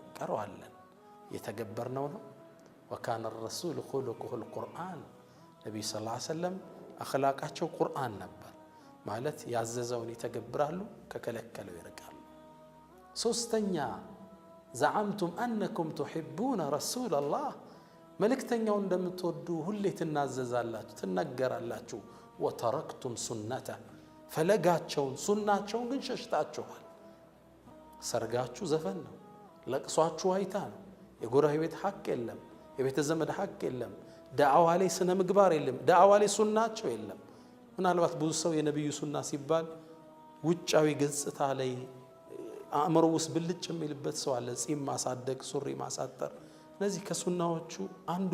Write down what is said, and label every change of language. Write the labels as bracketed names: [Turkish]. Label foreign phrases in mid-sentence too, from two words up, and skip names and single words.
[Amharic] እንቀረዋለን የተገበርነው ነው [Arabic] وكان الرسول خلقه القرآن [Amharic] ነብዩ [Arabic] صلى الله عليه وسلم [Amharic] አኽላቃቸው ቁርአን ነበር ማለት ያዘዘውን ይተገብራሉ ከከለከለው ይርቃሉ ሶስተኛ [Arabic] زعمتم أنكم تحبون رسول الله [Amharic] መልእክተኛው እንደምትወዱ ሁሌ ትናዘዛላችሁ ትነገራላችሁ [Arabic] وتركتم سنته [Amharic] ፈለጋቸውን ሱናቸውን ግን ሸሽታችኋል ሰርጋችሁ ዘፈን ነው ለቅሷችሁ አይታ ነው የጎረቤት ሐቅ የለም የቤተ ዘመድ ሐቅ የለም ዳዕዋ ላይ ስነ ምግባር የለም ዳዕዋ ላይ ሱናቸው የለም ምናልባት ብዙ ሰው የነብዩ ሱና ሲባል ውጫዊ ገጽታ ላይ አእምሮ ውስጥ ብልጭ የሚልበት ሰው አለ ጺም ማሳደግ ሱሪ ማሳጠር እነዚህ ከሱናዎቹ አንዱ